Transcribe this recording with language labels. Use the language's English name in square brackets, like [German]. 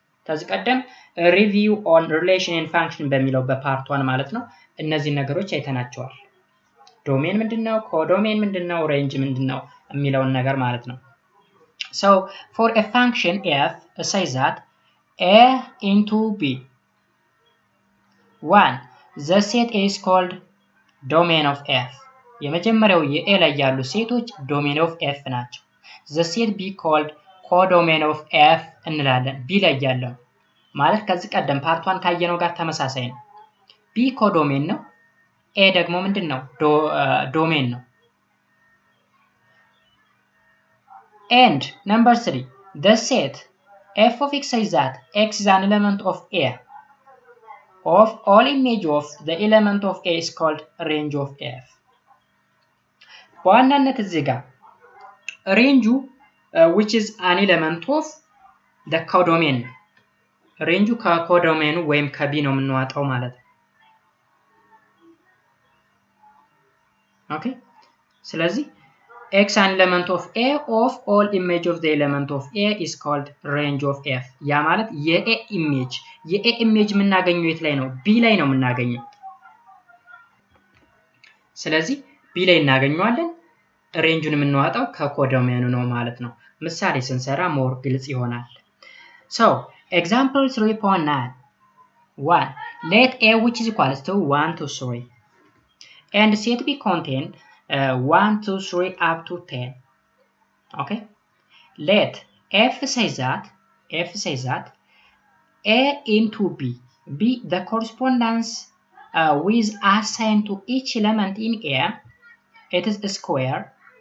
[Amharic] ከዚህ ቀደም ሪቪው ኦን ሪሌሽን ኤንድ ፋንክሽን በሚለው በፓርት 1 ማለት ነው እነዚህ ነገሮች አይተናቸዋል። ዶሜን ምንድነው? ኮዶሜን ምንድነው? ሬንጅ ምንድነው? የሚለውን ነገር ማለት ነው። [English] So for a function f, say that a into b. 1. The set A is called domain of f. [Amharic] የመጀመሪያው የኤ ላይ ያሉ ሴቶች [English] domain of f [Amharic] ናቸው። [English] The set B called codomain of f [Amharic] እንላለን። b ላይ ያለው ማለት ከዚህ ቀደም ፓርት 1 ካየነው ጋር ተመሳሳይ ነው። b ኮዶሜን ነው። a ደግሞ ምንድነው? ዶሜን ነው። [English] And number 3, the set f of x says that x is an element of A. Of all image of the element of A is called range of f. [Amharic] በዋናነት እዚህ ጋር ሬንጁ [English] which is an element of the codomain [Amharic] ሬንጁ ከኮዶሜኑ ወይም ከቢ ነው የምንዋጣው ማለት ነው። ኦኬ ስለዚህ [English] x an element of A of all image of the element of A is called range of f። [Amharic] ያ ማለት የኤ ኢሜጅ የምናገኘው የት ላይ ነው? b ላይ ነው የምናገኘው። ስለዚህ b ላይ እናገኘዋለን። ሬንጁን የምንዋጣው ከኮዶሜኑ ነው ማለት ነው። ምሳሌ ስንሰራ ሞር ግልጽ ይሆናል። [English] So example 3.9 1. Let A which is equals to 1 to 3 and set B contain 1 2 3 up to 10. Okay, let f says that A into b the correspondence with assigned to each element in A, it is a square.